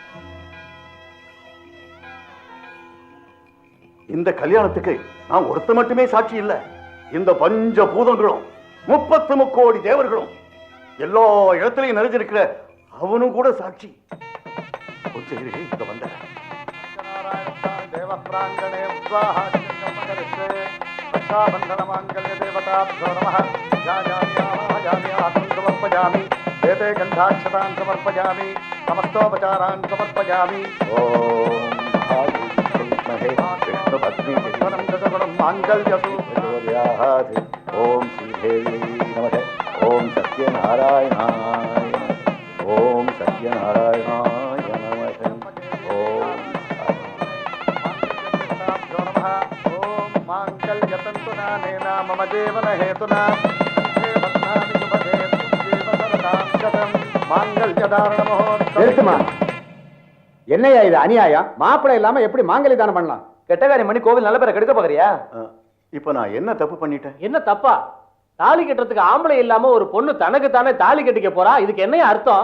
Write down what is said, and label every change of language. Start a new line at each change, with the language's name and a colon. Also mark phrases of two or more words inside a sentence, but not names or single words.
Tamil: இந்த கல்யாணத்துக்கு நான் ஒருத்த மட்டுமே சாட்சி இல்ல, இந்த பஞ்ச பூதங்களும் 33 கோடி தேவர்களும் எல்லா இடத்துலையும் நிறைஞ்சிருக்கிற அவனும் கூட சாட்சி. கொஞ்சம் இரு, இங்க வந்த
Sanskrit: गंधाक्षतान् समर्पयामि, समस्तोपचारान् समर्पयामि. ओम श्रीदेवी नमः. ओम सत्यनारायणाय, ओम सत्यनारायणाय नमः. ओम मांगल्यतन्तुना नेना मम जीवन हेतुना
Tamil: என்னையா இது அநியாயம்? மாப்பிள்ளை இல்லாம எப்படி மாங்கல்ய தானம் பண்ணலாம்? கெட்டகாரியம் பண்ணி கோவில் நல்ல பேரை கெடுக்க பாக்குறியா? இப்ப நான் என்ன தப்பு பண்ணிட்டேன்? என்ன தப்பா? தாலி கட்டுறதுக்கு ஆம்பளை இல்லாம ஒரு பொண்ணு தனக்கு தானே தாலி கட்டிக்க போறா, இதுக்கு என்ன அர்த்தம்?